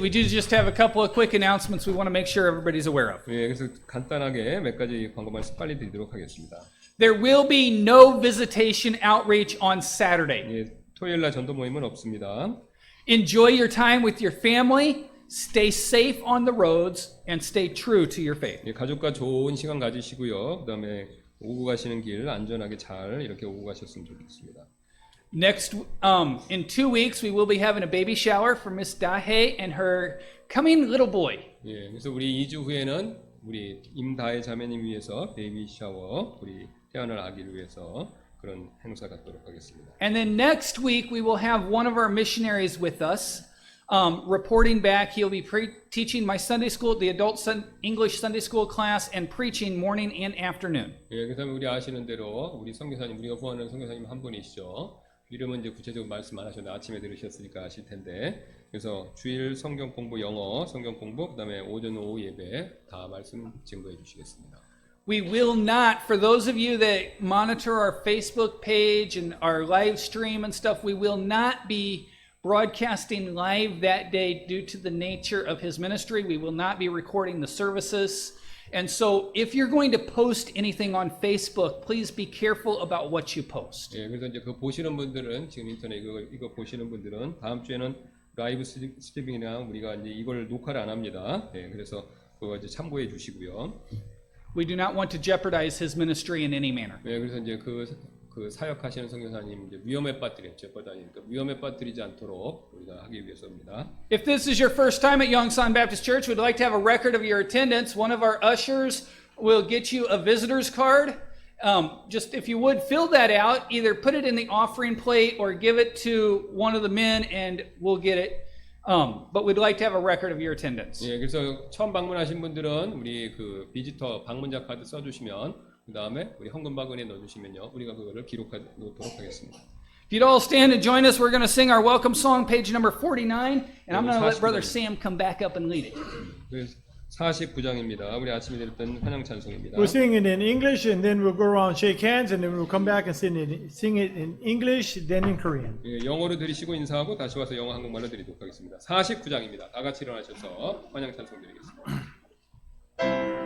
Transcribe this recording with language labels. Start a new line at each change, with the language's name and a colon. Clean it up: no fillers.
English: We do just have a couple of quick announcements we want to make sure everybody's aware of.
Korean: 예, 그래서 간단하게 몇 가지 광고 말씀 빨리 드리도록 하겠습니다.
English: There will be no visitation outreach on Saturday.
Korean: 예, 토요일 날 전도 모임은 없습니다.
English: Enjoy your time with your family, stay safe on the roads, and stay true to your faith.
Korean: 예, 가족과 좋은 시간 가지시고요. 그다음에 오고 가시는 길 안전하게 잘 이렇게 오고 가셨으면 좋겠습니다.
English: Next, in 2 weeks, we will be having a baby shower for Miss Dahe and her coming little boy.
Korean: 예, 그래서 우리 2주 후에는 우리 임다혜 자매님 위해서 베이비 샤워, 우리 태어날 아기를 위해서 그런 행사 갖도록 하겠습니다.
English: And then next week, we will have one of our missionaries with us, reporting back. He'll be teaching my Sunday school, the adult English Sunday school class, and preaching morning and afternoon.
Korean: 예, 그래서 우리 아시는 대로 우리 선교사님, 우리가 후원하는 선교사님 한 분이시죠. 이름은 이제 구체적으로 말씀 안 하셨는데 아침에 들으셨으니까 아실 텐데, 그래서 주일 성경 공부 영어, 성경 공부, 그다음에 오전 오후 예배 다 말씀 증거해 주시겠습니다.
English: We will not, for those of you that monitor our Facebook page and our live stream and stuff, we will not be broadcasting live that day due to the nature of his ministry. We will not be recording the services. And so if you're going to post anything on Facebook, please be careful about what you post.
Korean: 예, 그래서 이제 그 보시는 분들은 지금 인터넷 이거 보시는 분들은 다음 주에는 라이브 스트리밍이나 우리가 이제 이걸 녹화를 안 합니다. 예, 그래서 그거 이제 참고해 주시고요.
English: We do not want to jeopardize his ministry in any manner.
Korean: 예, 그래서 이제 그 사역하시는 선교사님 이제 위험에 빠뜨렸죠. 위험에 빠뜨리지 않도록 우리가 하기 위해서입니다.
English: If this is your first time at Yongsan Baptist Church, we'd like to have a record of your attendance. One of our ushers will get you a visitor's card. Just if you would fill that out, either put it in the offering plate or give it to one of the men and we'll get it. But we'd like to have a record of your attendance.
Korean: 예, 그래서 처음 방문하신 분들은 우리 그 비지터 방문자 카드 써주시면 그 다음에 우리 헌금 바구니에 넣어주시면요, 우리가 그거를 기록하도록 하겠습니다.
English: If you'd all stand and join us, we're going to sing our welcome song, page number 49, and I'm going to let Brother Sam come back up and lead it.
Korean: 49장입니다. 우리 아침에 들었던 환영 찬송입니다.
English: We'll sing it in English, and then we'll go around, shake hands, and then we'll come back and sing it in English, then in Korean.
Korean: 예, 영어로 들으시고 인사하고 다시 와서 영어 한국말로 드리도록 하겠습니다. 49장입니다. 다 같이 일어나셔서 환영 찬송 드리겠습니다.